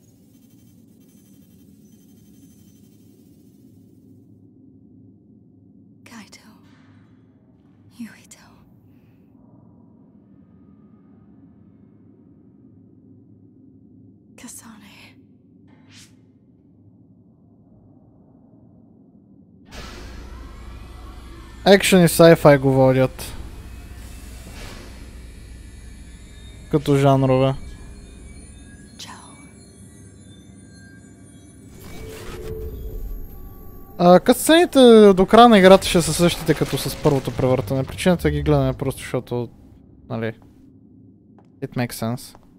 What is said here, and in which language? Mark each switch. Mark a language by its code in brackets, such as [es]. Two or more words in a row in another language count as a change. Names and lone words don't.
[bg] Kaito. Yuito. Kasane. Екшен и sci-fi го водят. Като жанрове. Катсцените до края на играта ще са същите като с първото превъртане. Причината ги гледаме просто защото, нали, [en] it makes sense.